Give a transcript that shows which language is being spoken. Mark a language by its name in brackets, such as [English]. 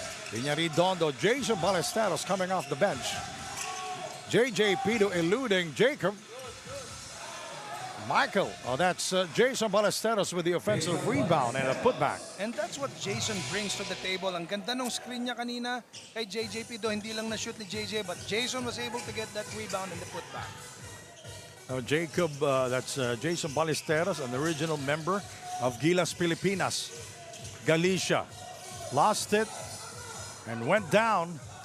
[English] Iñaridondo, Jason Ballesteros coming off the bench. JJ Pito eluding Jacob. Michael, that's Jason Ballesteros with the offensive rebound and a putback. And that's what Jason brings to the table. [Filipino] Ang ganda ng screen niya kanina kay JJ Pito. Hindi lang na-shoot ni JJ, [English] but Jason was able to get that rebound and the putback. Jacob, that's Jason Ballesteros, an original member of Gilas Pilipinas. Galicia lost it and went down.